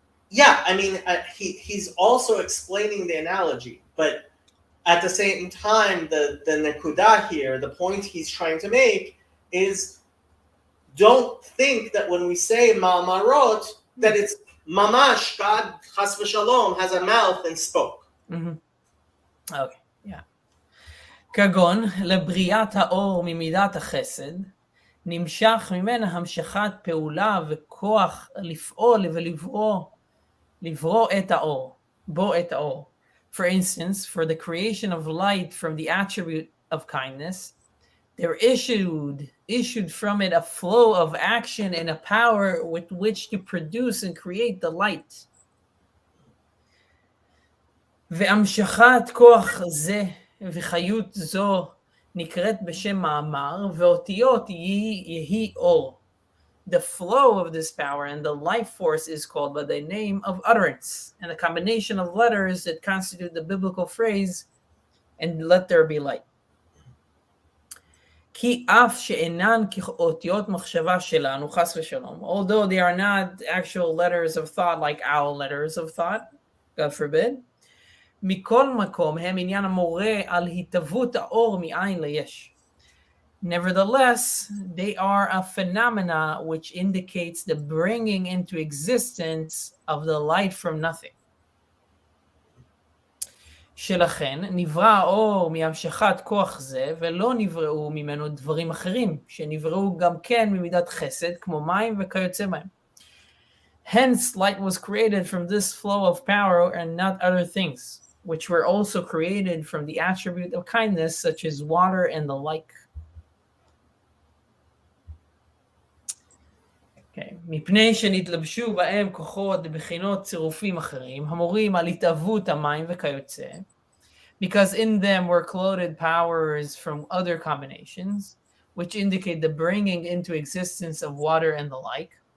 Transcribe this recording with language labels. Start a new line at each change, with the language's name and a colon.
English: Yeah, I mean, he's also explaining the analogy, but at the same time, the nekuda here, the point he's trying to make is, don't think that when we say ma'amarot that it's mamash, God
Hebrew: chas v'shalom
English: has a mouth and spoke. Mm-hmm. Okay, yeah.
Hebrew: כגון לבריאת האור ממידת החסד, נמשך ממנה המשכת פעולה וכוח לפעול ולברוא את האור, בו את האור.
English: For instance, for the creation of light from the attribute of kindness, there issued from it a flow of action and a power with which to produce and create the light.
Hebrew: והמשכת כוח זה וחיות זו נקראת בשם מאמר, ואותיות יהי אור.
English: The flow of this power and the life force is called by the name of utterance, and the combination of letters that constitute the biblical phrase, and let there be light.
Hebrew: כי אף שאינן כאותיות מחשבה שלנו, חס ושלום,
English: although they are not actual letters of thought like our letters of thought, God forbid,
Hebrew: מכל מקום הם עניין המורה על התהוות האור מאין ליש.
English: Nevertheless, they are a phenomena which indicates the bringing into existence of the light from nothing.
Hebrew: שלכן נברא האור מהמשכת כוח זה, ולא נבראו ממנו דברים אחרים, שנבראו גם כן ממידת חסד, כמו מים וכיוצא בהם.
English: Hence, light was created from this flow of power and not other things, which were also created from the attribute of kindness, such as water and the like.
Hebrew: מפני שנתלבשו בהם כוחות בחינות צירופים אחרים, המורים על התהוות המים וכיוצא,
English: because in them were clothed powers from other combinations, which indicate the bringing into existence of water and the like.